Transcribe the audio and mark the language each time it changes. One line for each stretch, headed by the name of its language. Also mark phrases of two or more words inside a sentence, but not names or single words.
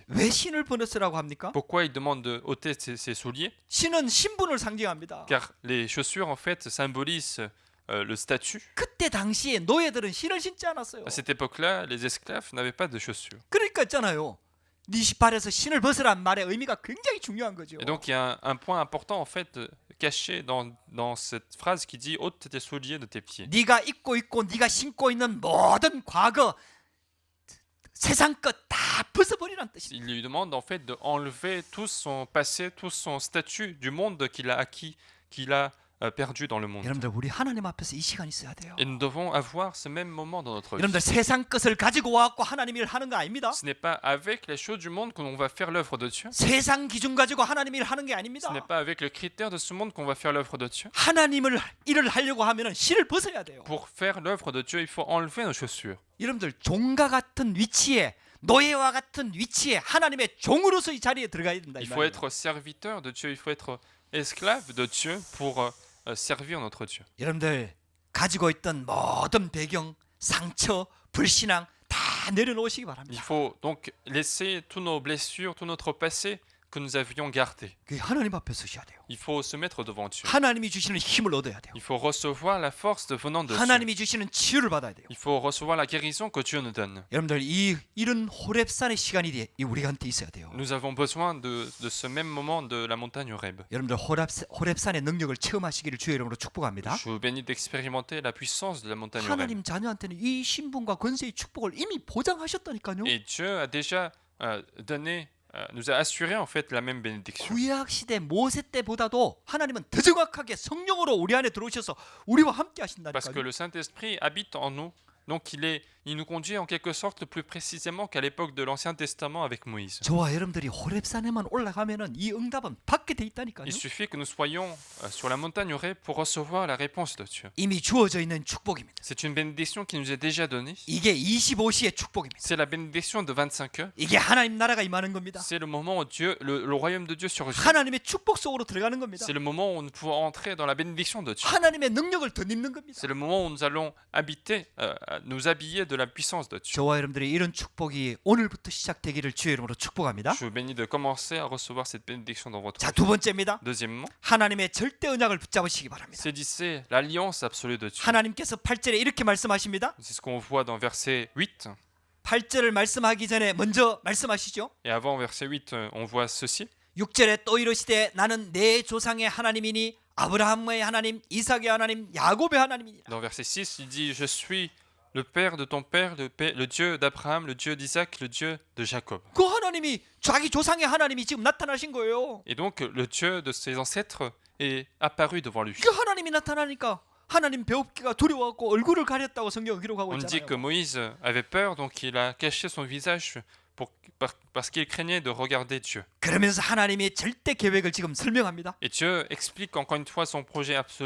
Korean: 왜 신을 벗으라고 합니까?
French: Pourquoi il demande de ôter ses souliers?
Korean: 신은 신분을 상징합니다.
French: Car les chaussures en fait symbolisent le statut.
Korean: 그때 당시에 노예들은 신을 신지 않았어요.
French: À cette époque-là, les esclaves n'avaient pas de chaussures.
Korean: 그러니까 있잖아요. 네 발에서 신을 벗으란 말의 의미가 굉장히 중요한 거죠.
French: Et donc il y a un point important en fait caché dans cette phrase qui dit ôte tes souliers de tes pieds.
Korean: 네가 입고 있고 네가 신고 있는 모든 과거 세상 것 다 벗어버리란 뜻입니다.
French: Il lui demande en fait de enlever tout son passé, tout son statut du monde qu'il a acquis, qu'il a perdu dans le monde.
Korean: 여러분들 우리 하나님 앞에서 이 시간 있어야 돼요.
French: Et nous devons avoir ce même moment dans notre vie.
Korean: 여러분들 세상 것을 가지고 와갖고 하나님 일 하는 거 아닙니다.
French: Ce n'est pas avec les choses du monde qu'on va faire l'œuvre de Dieu.
Korean: 세상 기준 가지고 하나님 일 하는 게
French: Ce
Korean: 아닙니다.
French: n'est pas avec le critère de ce monde qu'on va faire l'œuvre de Dieu.
Korean: 하나님을 일을 하려고 하면은 신을 벗어야 돼요.
French: Pour faire l'œuvre de Dieu, il faut enlever nos chaussures.
Korean: 여러분들 종과 같은 위치에 노예와 같은 위치에 하나님의 종으로서 이 자리에 들어가야 된다. 이
French: Il faut
Korean: 말이에요.
French: être serviteur de Dieu, il faut être esclave de Dieu pour servir notre Dieu.
Korean: 여러분들 가지고 있던 모든 배경, 상처, 불신앙 다 내려놓으시기
French: Il
Korean: 바랍니다.
French: faut donc laisser tous nos blessures, tout notre passé que nous avions gardé.
Korean: 그 하나님 앞에 서셔야 돼요.
French: Il faut se mettre devant Dieu.
Korean: 하나님이 주시는 힘을 얻어야 돼요.
French: Il faut recevoir la force venant de Dieu.
Korean: 하나님이 주시는 치유를 받아야 돼요.
French: Il faut recevoir la guérison que Dieu nous donne.
Korean: 여러분들 이런 호렙산의 시간이 우리한테 있어야 돼요.
French: Nous avons besoin de ce même moment de la montagne Horeb.
Korean: 여러분들 호렙산의 능력을 체험하시기를 주의 이름으로 축복합니다.
French: Je vous bénis d'expérimenter la puissance de la montagne Horeb.
Korean: 하나님 자녀한테는 이 신분과 권세의 축복을 이미 보장하셨다니까요.
French: Et Dieu a déjà nous a assuré en fait la même bénédiction.
Korean: 구약 시대 모세 때보다도 하나님은 더 정확하게 성령으로 우리 안에 들어오셔서 우리와 함께
French: Parce que
Korean: 하신다니까요.
French: le Saint-Esprit habite en nous. Donc il nous conduit en quelque sorte plus précisément qu'à l'époque de l'Ancien Testament avec Moïse.
Korean: 저와 여러분들이 호렙산에만 올라가면은 이 응답은 받게 돼 있다니까요.
French: Il suffit que nous soyons sur la montagne Horeb pour recevoir la réponse de Dieu.
Korean: 이미 주어져 있는 축복입니다.
French: C'est une bénédiction qui nous est déjà donnée.
Korean: 이게 25시의 축복입니다.
French: C'est la bénédiction de 25 heures.
Korean: 이게 하나님 나라가 임하는 겁니다.
French: C'est le moment où le royaume de Dieu surgit.
Korean: 하나님의 축복 속으로 들어가는 겁니다.
French: C'est le moment où nous pouvons entrer dans la bénédiction de Dieu.
Korean: 하나님의 능력을 덧입는 겁니다.
French: C'est le moment où nous allons nous habiller de la puissance de Dieu.
Korean: 저와 여러분들이 이런 축복이 오늘부터 시작되기를 주의 이름으로 축복합니다.
French: Je vous bénis de commencer à recevoir cette bénédiction dans votre
Korean: 자,
French: vie.
Korean: 두 번째입니다.
French: Deuxièmement,
Korean: 하나님의 절대 언약을 붙잡으시기 바랍니다.
French: saisissez l'alliance absolue de Dieu.
Korean: 하나님께서 8절에 이렇게 말씀하십니다.
French: C'est ce qu'on voit dans verset 8.
Korean: 8절을 말씀하기 전에 먼저 말씀하시죠.
French: Et avant verset 8, on voit ceci.
Korean: 6절에 또 이르시되 나는 내 조상의 하나님이니 아브라함의 하나님, 이삭의 하나님, 야곱의 하나님이니라.
French: Dans verset 6, il dit, je suis le père de ton père, le Dieu d'Abraham, le Dieu d'Isaac, le Dieu de Jacob.
Korean: 그 하나님이 자기 조상의 하나님이 지금 나타나신 거예요.
French: Et donc le Dieu de ses ancêtres est apparu devant lui.
Korean: 그 하나님이 나타나니까 하나님 배웁기가 두려워갖고 얼굴을 가렸다고 성경을 기록하고
French: On dit que
Korean: 있잖아요.
French: Moïse avait peur, donc il a caché son visage parce qu'il craignait de regarder Dieu.
Korean: 그러면서 하나님의 절대 계획을 지금 설명합니다.
French: Et Dieu explique encore une fois son projet absolu.